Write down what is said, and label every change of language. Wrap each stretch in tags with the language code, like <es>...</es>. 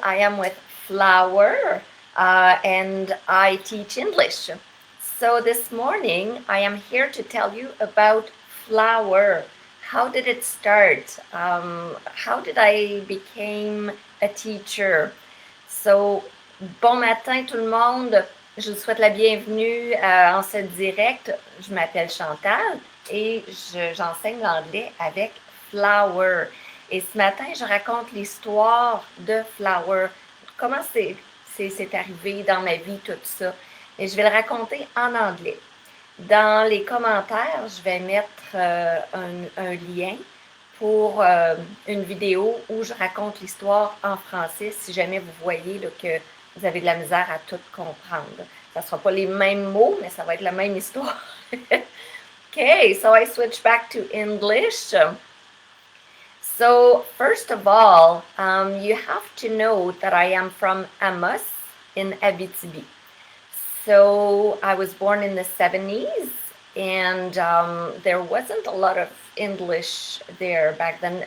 <en>I am with Flower and I teach English. So this morning I am here to tell you about Flower. How did it start? How did I become a teacher?</en> <fr>So, bon matin tout le monde. Je vous souhaite la bienvenue en ce direct. Je m'appelle Chantale et j'enseigne l'anglais avec Flower. Et ce matin, je raconte l'histoire de Flower. Comment c'est arrivé dans ma vie, tout ça. Et je vais le raconter en anglais. Dans les commentaires, je vais mettre un lien pour une vidéo où je raconte l'histoire en français si jamais vous voyez là, que vous avez de la misère à tout comprendre. Ça ne sera pas les mêmes mots, mais ça va être la même histoire.</fr> <en>Okay, so I switch back to English. So first of all, you have to know that I am from Amos in Abitibi. So I was born in the 70s, and there wasn't a lot of English there back then.</en>